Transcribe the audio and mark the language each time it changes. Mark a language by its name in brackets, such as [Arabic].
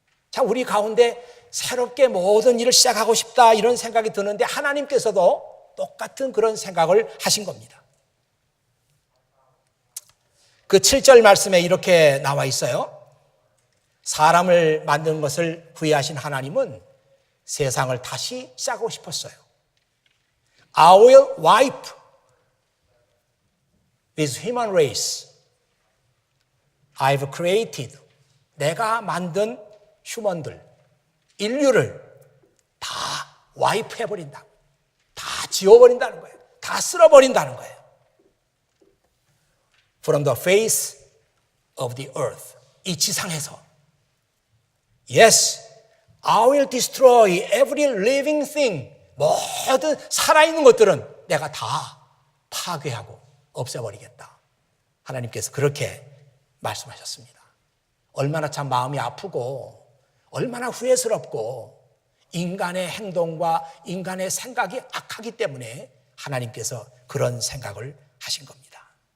[Korean] 자, 우리 가운데 새롭게 모든 일을 시작하고 싶다 이런 생각이 드는데 하나님께서도 똑같은 그런 생각을 하신 겁니다. 그 7절 말씀에 이렇게 나와 있어요. 사람을 만든 것을 후회하신 하나님은 세상을 다시 시작하고 싶었어요. [English] I will wipe with human race. I've created. [Korean] 내가 만든 휴먼들, 인류를 다 와이프 해버린다. 다 지워버린다는 거예요. 다 쓸어버린다는 거예요. [English] From the face of the earth. [Korean] 이 지상에서. [English] Yes, I will destroy every living thing. [Korean] 모든 살아있는 것들은 내가 다 파괴하고 없애버리겠다. 하나님께서 그렇게 말씀하셨습니다. 얼마나 참 마음이 아프고 얼마나 후회스럽고 인간의 행동과 인간의 생각이 악하기 때문에 하나님께서 그런 생각을 하신 겁니다.